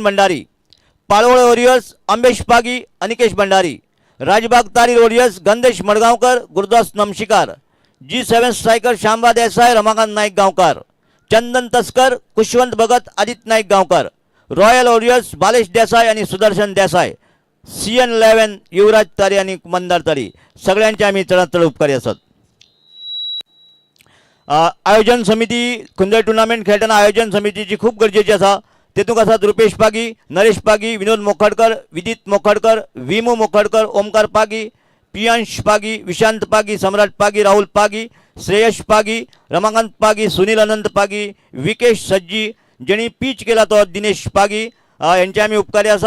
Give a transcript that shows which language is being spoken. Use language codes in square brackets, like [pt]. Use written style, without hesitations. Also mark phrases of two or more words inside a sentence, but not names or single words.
[kok] भंडारी, पाळवळे वॉरियर्स अंबेश पागी, अनिकेश भंडारी, राजबाग तारी वॉरियर्स गंदेश मडगांवकर, गुरुदास नमशिकार, G7 स्ट्रायकर शांबा देसाई, रमाकांत नाईक गांवकर, चंदन तस्कर, कुशवंत भगत, आदित्य नाईक गांवकर, रॉयल वॉरियर्स बालेश देसाई आणि सुदर्शन देसाई, CN 11 युवराज तारी आणि मंदार तारी सगळ्यांचे आम्ही चडांत चड उपकारी आसात. आयोजन समिती कुंदळ टुर्नामेंट खेळताना आयोजन समितीची खूप गरजेची आसा. तेतूंक आसात रुपेश पागी, नरेश पागी, विनोद मोखडकर, विदित मोखडकर, विमू मोखडकर, ओमकार पागी, पियांश पागी, विशांत पागी, सम्राट पागी, राहुल पागी, श्रेयश पागी, रमाकांत पागी, सुनील अनंत पागी, विकेश सज्जी जेणी पीच केला तो दिनेश पागी यांचे आमी उपकारी आसात.